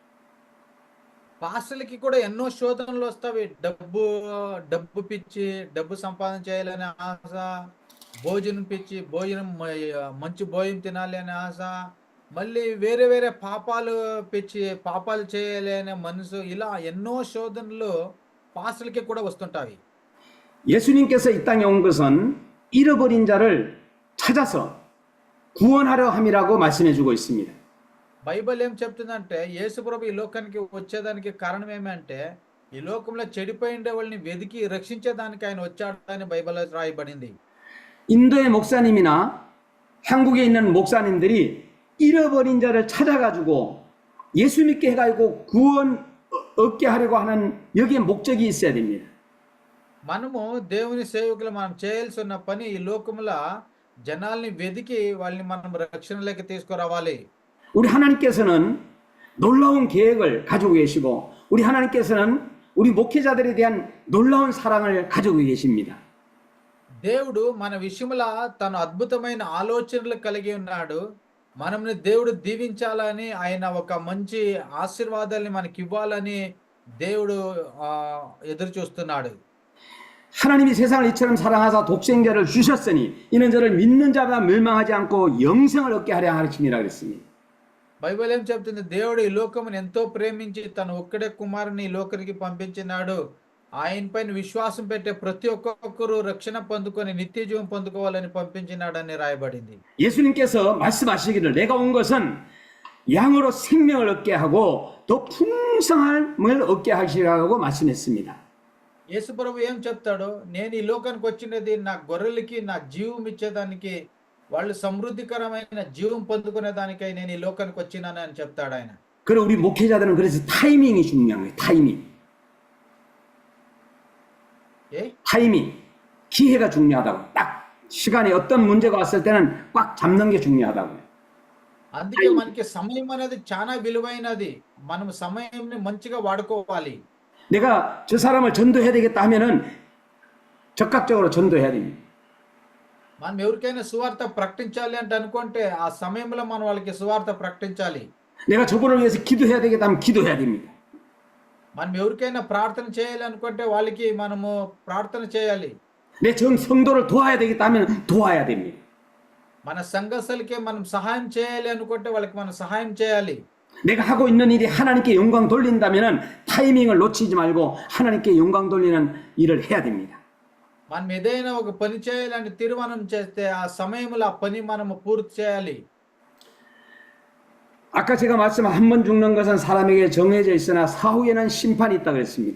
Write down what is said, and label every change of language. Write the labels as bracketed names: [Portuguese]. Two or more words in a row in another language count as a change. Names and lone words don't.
[Telugu] పాస్టర్లకి కూడా ఎన్నో శోధనలు వస్తాయి. డబ్బు పిచ్చి, డబ్బు సంపాదన చేయాలనే ఆశ, భోజనం పిచ్చి, మంచి భోజనం తినాలి అనే ఆశ, మళ్ళీ వేరే వేరే పాపాలు పిచ్చి, పాపాలు చేయాలి అనే మనసు, ఇలా ఎన్నో శోధనలు పాస్టర్లకి కూడా వస్తుంటాయి. [Korean] 예수님께서 이 땅에 온 것은 잃어버린 자를 찾아서 구원하려 함이라고 말씀해 주고 있습니다. [Telugu] బైబిల్ ఏం చెప్తుందంటే యేసుప్రభు ఈ లోకానికి వచ్చేదానికి కారణం ఏమంటే ఈ లోకంలో చెడిపోయిండే వాళ్ళని వెతికి రక్షించేదానికి ఆయన వచ్చాడని బైబిల్లో రాయబడింది. [Korean] 인도의 목사님이나 한국에 있는 목사님들이 잃어버린 자를 찾아가지고 예수 믿게 해가지고 구원 얻게 하려고 하는 여기에 목적이 있어야 됩니다. [Telugu] మనము దేవుని సేవకులు మనం చేయాల్సి ఉన్న పని ఈ లోకంలో జనాల్ని వెతికి వాళ్ళని మనం రక్షణలోకి తీసుకురావాలి. [Korean] 우리 하나님께서는 놀라운 계획을 가지고 계시고 우리 하나님께서는 우리 목회자들에 대한 놀라운 사랑을 가지고 계십니다. [Telugu] దేవుడు మన విషయంలో తన అద్భుతమైన ఆలోచనలు కలిగి ఉన్నాడు. మనల్ని దేవుడు దీవించాలని, ఆయన ఒక మంచి ఆశీర్వాదాన్ని మనకి ఇవ్వాలని దేవుడు ఎదురు చూస్తున్నాడు. [Korean] 하나님이 세상을 이처럼 사랑하사 독생자를 주셨으니 이는 저를 믿는 자가 멸망하지 않고 영생을 얻게 하려 하심이라 그랬습니다. [Telugu] బైబిల్ ఏం చెప్తుంది? దేవుడు ఈ లోకమును ఎంతో ప్రేమించి తన ఒక్కడే కుమారుని ఈ లోకానికి పంపించినాడు. ఆయన పైన విశ్వాసం పెట్టే ప్రతి ఒక్కరు రక్షణ పొందుకొని నిత్య జీవం పొందుకోవాలని పంపించినాడని రాయబడింది. [Korean] 예수님께서 말씀하시기를 내가 온 것은 양으로 생명을 얻게 하고 더 풍성함을 얻게 하시라고 말씀했습니다. [Telugu] యేసు ప్రభు ఏం చెప్తాడు? నేను ఈ లోకానికి వచ్చినది నా గొర్రెలకి నా జీవం ఇచ్చేదానికి, వాళ్ళు సమృద్ధికరమైన జీవం పొందుకునే దానికై నేను ఈ లోకానికి వచ్చినాను అని చెప్తాడు ఆయన. [Korean] 그리고 우리 목회자들은 그래서 타이밍이 중요한 거예요. 타이밍. 기회가 중요하다고. 딱 시간에 어떤 문제가 왔을 때는 꽉 잡는 게 중요하다고요. [Telugu] అందుకే మనకి సమయం అనేది చాలా విలువైనది. మనం సమయాన్ని మంచిగా వాడుకోవాలి. [Korean] 내가 저 사람을 전도해야 되겠다 하면은 적극적으로 전도해야 됩니다. [Telugu] మనం ఎవరికైనా సువార్త ప్రకటించాలి అంటే అనుకుంటే ఆ సమయంలో మనం వాళ్ళకి సువార్త ప్రకటించాలి. [Korean] 내가 저분을 위해서 기도해야 되겠다 하면 기도해야 됩니다. [Telugu] మనం ఎవరికైనా ప్రార్థన చేయాలి అనుకుంటే వాళ్ళకి మనము ప్రార్థన చేయాలి. [Korean] 내 성도를 도와야 되겠다 하면 도와야 됩니다. [Telugu] మన సంఘస్థులకి మనం సహాయం చేయాలి అనుకుంటే వాళ్ళకి మనం సహాయం చేయాలి. [Korean] 내가 하고 있는 일이 하나님께 영광 돌린다면은 타이밍을 놓치지 말고 하나님께 영광 돌리는 일을 해야 됩니다. [Telugu] మనం ఏదైనా ఒక పని చేయాలని తీర్మానం చేస్తే ఆ సమయంలో ఆ పని మనము పూర్తి చేయాలి. [Korean] 아까 제가 말씀 한 번 죽는 것은 사람에게 정해져 있으나 사후에는 심판이 있다 그랬습니다.